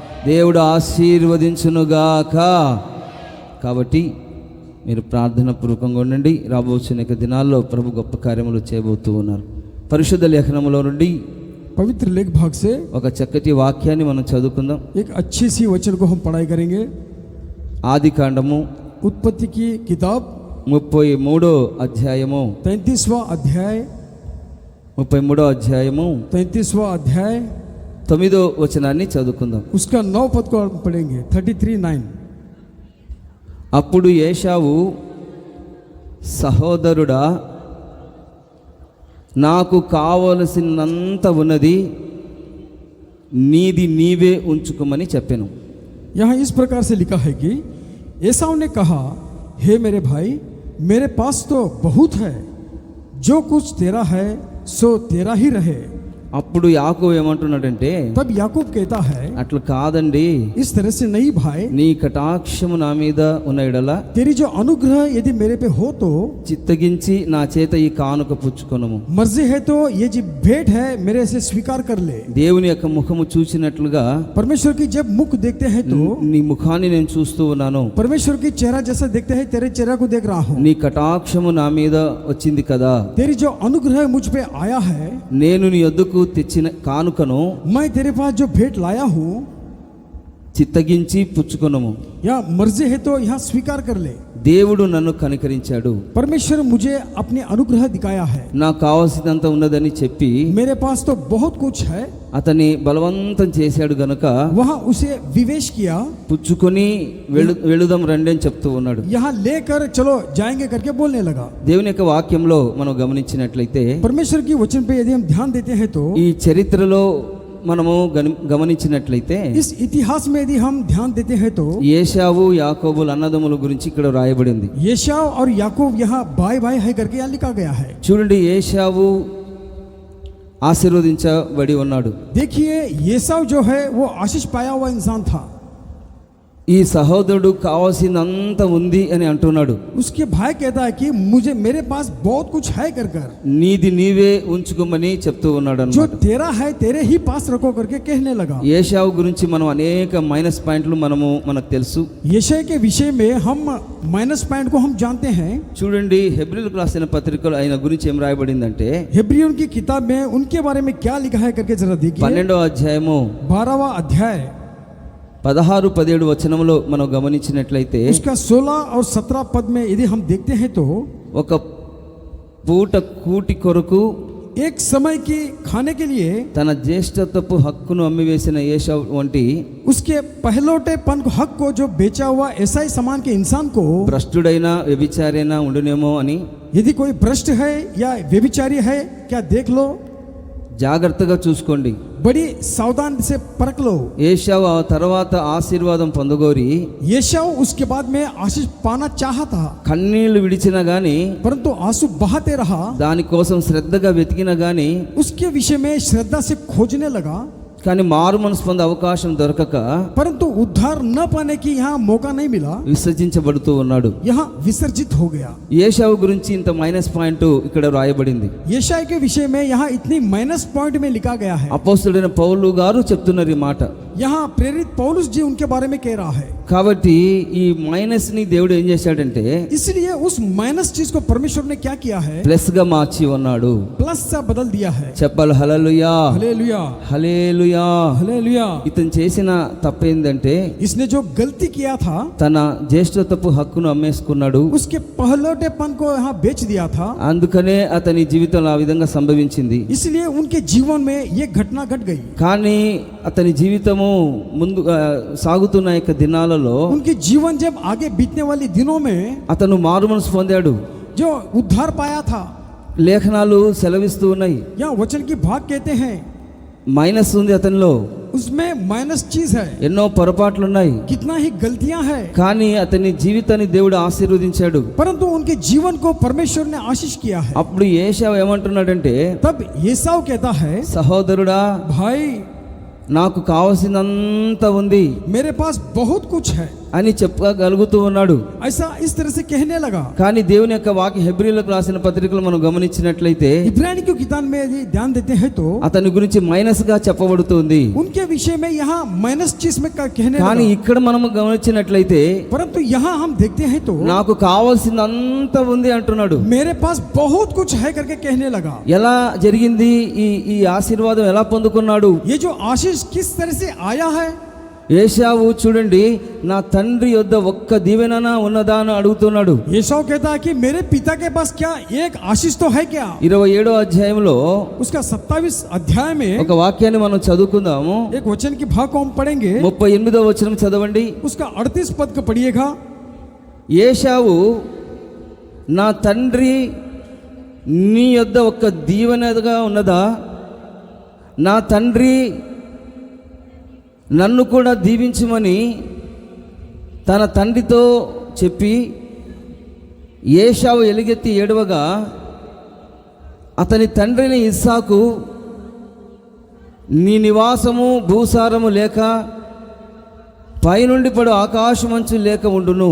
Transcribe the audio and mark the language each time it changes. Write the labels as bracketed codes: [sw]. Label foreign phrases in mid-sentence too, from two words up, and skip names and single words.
[te] దేవుడు ఆశీర్వదించునుగాక. కాబట్టి మీరు ప్రార్థన పూర్వకంగా ఉండండి. రాబోతున్న దినాల్లో ప్రభు గొప్ప కార్యములు చేయబోతూ ఉన్నారు. పరిశుద్ధ లేఖనములో నుండి [hi] पवित्र लेख भाग से [te] ఒక చక్కటి వాక్యాన్ని మనం చదువుకుందాం. [hi] एक अच्छी सी वचन को हम पढ़ाई करेंगे. [te] ఆది కాండము [hi] उत्पत्ति की किताब [te] 33వ అధ్యాయము [hi] 33वां अध्याय [te] 33వ అధ్యాయము [hi] 33वां अध्याय [te] 9వ వచనాన్ని చదువుకుందాం. [hi] उसका 9 पद को हम पढ़ेंगे. 33:9. [te] అప్పుడు ఏశావు, సహోదరుడా, నాకు కావలసినంత ఉన్నది, నీది నీవే ఉంచుకోమని చెప్పాను. [hi] यहाँ इस प्रकार से लिखा है कि एसाव ने कहा, हे मेरे भाई, मेरे पास तो बहुत है, जो कुछ तेरा है सो तेरा ही रहे. [te] అప్పుడు యాకోబు ఏమంటున్నాడంటే, [hi] तब याकूब कहता है, [te] అట్లా కాదండి, [hi] इस तरह से नहीं भाई, [te] నీ కటాక్షము నా మీద ఉన్న ఎడల [hi] तेरी जो अनुग्रह यदि मेरे पे हो तो [te] చిత్తగించి నా చేత ఈ కానుక పుచ్చుకొనుము. [hi] मर्जी है तो ये जो भेंट है मेरे से स्वीकार कर ले. [te] దేవుని యొక్క ముఖము చూచినట్లుగా [hi] परमेश्वर की जब मुख देखते हैं तो [te] నీ ముఖాన్ని నేను చూస్తూ ఉన్నాను. [hi] परमेश्वर की चेहरा जैसा देखते हैं, तेरे चेहरा को देख रहा हूँ. [te] నీ కటాక్షము నా మీద వచ్చింది కదా, [hi] तेरी जो अनुग्रह मुझ पे आया है, [te] నేను నీ యొద్దకు తెచ్చిన కానుకను [hi] मैं तेरे पास जो भेंट लाया हूँ, [te] చిత్తగించి పుచ్చుకొనుము. [hi] या मर्जी है तो यहाँ स्वीकार कर ले. [te] దేవుడు నన్ను కనికరించాడు, [hi] परमेश्वर मुझे अपने अनुग्रह दिखाया है. [te] నాకు కావాల్సినంత ఉన్నదని చెప్పి [hi] मेरे पास तो बहुत कुछ है. [te] అతన్ని బలవంతం చేశాడు గనుక [hi] वहाँ उसे विवेश किया, [te] పుచ్చుకొని వెళుదాం రండి అని చెప్తూ ఉన్నాడు. [hi] यहाँ लेकर चलो जाएंगे करके बोलने लगा. [te] దేవుని యొక్క వాక్యంలో మనం గమనించినట్లయితే, [hi] परमेश्वर की वचन पे यदि हम ध्यान देते हैं तो [te] ఈ చరిత్రలో మనము గమనించినట్లయితే, [hi] इस इतिहास में यदि हम ध्यान देते हैं तो [te] ఏశావు యాకోబుల అన్నదమ్ముల గురించి ఇక్కడ రాయబడింది. [hi] येशाव और याकूब यहाँ भाई भाई है करके यहाँ लिखा गया है. [te] చూడండి, ఏశావు ఆశీర్వదించబడి ఉన్నాడు. [hi] देखिए, येसाव जो है वो आशीष पाया हुआ इंसान था. [te] ఈ సహోదరుడు కావాల్సినంత ఉంది అని అంటున్నాడు. [hi] उसके भाई कहता है कि मुझे मेरे पास बहुत कुछ है कर कर, [te] నీది నీవే ఉంచుకోమని చెప్తూ ఉన్నాడు [hi] जो [te] అన్నమాట. [hi] तेरा है तेरे ही पास रखो करके कहने लगा. [te] ఏశావు గురించి మనం అనేక [en] minus points [te] మనకు తెలుసు. [hi] यशय के विषय में हम [en] minus point [hi] को हम जानते हैं. [te] చూడండి, హెబ్రీయులకు రాసిన పత్రికలో ఆయన గురించి ఏం రాయబడిందంటే, [hi] हेब्रियों की किताब में उनके बारे में क्या लिखा है करके जरा देखिए. [te] 12వ అధ్యాయము [hi] 12वां अध्याय [te] 16-17 వచనంలో మనం గమనించినట్లయితే, [hi] उसका 16 और 17 पद में यदि हम देखते हैं तो [te] ఒక పూట కూటి కొరకు [hi] एक समय की खाने के लिए [te] తన జ్యేష్ఠత్వపు హక్కును అమ్మివేసిన ఏశావు వంటి [hi] उसके पहलौटेपन को हक को जो बेचा हुआ ऐसा ही समान के इंसान को, [te] భ్రష్టుడైనా వ్యభిచారైనా ఉండునేమో అని [hi] यदि कोई भ्रष्ट है या व्यभिचारी है क्या देख लो, [te] జాగ్రత్తగా చూసుకోండి. [hi] बड़ी सावधान से परख लो. [te] ఏశావు ఆ తర్వాత ఆశీర్వాదం పొందగోరి [hi] येशाव उसके बाद में आशीष पाना चाहा था, [te] కన్నీళ్లు విడిచినా గాని, [hi] परंतु आंसू बहाते रहा. [te] దానికోసం శ్రద్ధగా వెతికినా గాని, [hi] उसके विषय में श्रद्धा से खोजने लगा, [te] కానీ మారు మనసు పొందే అవకాశం దొరకక [hi] परंतु उद्धार न पाने की यहाँ मौका नहीं मिला, [te] విసర్జించబడుతూ ఉన్నాడు. [hi] यहाँ विसर्जित हो गया. [te] ఏశావు గురించి ఇంత [en] minus point [te] ఇక్కడ రాయబడింది. [hi] येशाय के विषय में यहाँ इतनी [en] minus point [hi] में लिखा गया है. [te] అపోస్తలుడైన పౌలు గారు చెప్తున్నారు ఈ మాట. [hi] यहाँ प्रेरित पौलुस जी उनके बारे में कह रहा है. [te] కాబట్టి ఈ మైనస్ ని దేవుడు ఏం చేశాడంటే, [hi] इसलिए उस माइनस चीज को परमेश्वर ने क्या किया है, [te] ప్లస్ గా మార్చి ఉన్నాడు. [hi] प्लस सा बदल दिया है. [te] చెప్పాలి హల్లెలూయా, [hi] हालेलुया, [te] హల్లెలూయా. [hi] हालेलुया. [te] ఇతను చేసిన తప్పేందంటే, [hi] इसने जो गलती किया था, [te] తన జ్యేష్ఠత్వపు హక్కును అమ్మేసుకున్నాడు. [hi] उसके पहलौटेपन को यहाँ बेच दिया था. [te] అందుకనే అతని జీవితంలో ఆ విధంగా సంభవించింది. [hi] इसलिए उनके जीवन में ये घटना घट गई. [te] కానీ అతని జీవితము ముందు సాగుతున్న యొక్క దినాలలో [hi] उनके जीवन जब आगे बीतने वाले दिनों में [te] అతను మారు మనసు పొందాడు. [hi] जो उद्धार पाया था, [te] లేఖనాలు సెలవిస్తూ ఉన్నాయి, [hi] यहाँ वचन की भाग कहते हैं [te] మైనస్ ఉంది అతనిలో, [hi] उसमें माइनस चीज है, [te] ఎన్నో పొరపాట్లు ఉన్నాయి. [hi] कितना ही गलतियां हैं, [te] కానీ అతని జీవితాన్ని దేవుడు ఆశీర్వదించాడు. [hi] परंतु उनके जीवन को परमेश्वर ने आशीष किया है. [te] అప్పుడు ఏశావు ఏమంటున్నాడంటే, [hi] तब येसाव कहता है, [te] సహోదరుడా, [hi] भाई [te] నాకు కావలసినంత ఉంది, [hi] मेरे पास बहुत कुछ है, [te] అని చెప్పగలుగుతూ ఉన్నాడు. [hi] ऐसा इस तरह से कहने लगा। [te] కానీ దేవుని యొక్క వాక్య హెబ్రీయులకు రాసిన పత్రికలు మనం గమనించినట్లయితే [hi] इब्रानी की किताब में यदि ध्यान देते हैं तो [te] అతని గురించి మైనస్ గా చెప్పబడుతుంది. [hi] उनके विषय में यहाँ माइनस चीज में कहने [te] కానీ [hi] लगा। [te] ఇక్కడ మనం గమనించినట్లయితే [hi] परंतु यहाँ हम देखते हैं तो [te] నాకు కావాల్సిందంతా ఉంది అంటున్నాడు. [hi] मेरे पास बहुत कुछ है करके कहने लगा। [te] ఎలా జరిగింది ఈ ఆశీర్వాదం ఎలా పొందుకున్నాడు? [hi] ये जो आशीष किस तरह से आया है? [te] ఏశావు చూడండి, నా తండ్రి యొద్ద ఒక్క దీవెన ఉన్నదా అని అడుగుతున్నాడు. [hi] एसाव कहता है कि मेरे पिता के पास क्या एक आशीष तो है क्या? [te] 27వ అధ్యాయంలో [hi] उसका 27 अध्याय में [te] ఒక వాక్యాన్ని మనం చదువుకుందాము. [hi] एक वचन की भाग को हम पढ़ेंगे। [te] 38వ వచనం చదవండి. [hi] उसका 38 पद को पढ़िएगा। [te] ఏశావు, నా తండ్రి నీ యొద్ద ఒక్క దీవెనగా ఉన్నదా? నా తండ్రి నన్ను కూడా దీవించమని తన తండ్రితో చెప్పి ఏశావు ఎలుగెత్తి ఏడవగా అతని తండ్రిని ఇస్సాకు, నీ నివాసము భూసారము లేక పైనుండి పడు ఆకాశమంచు లేక ఉండును.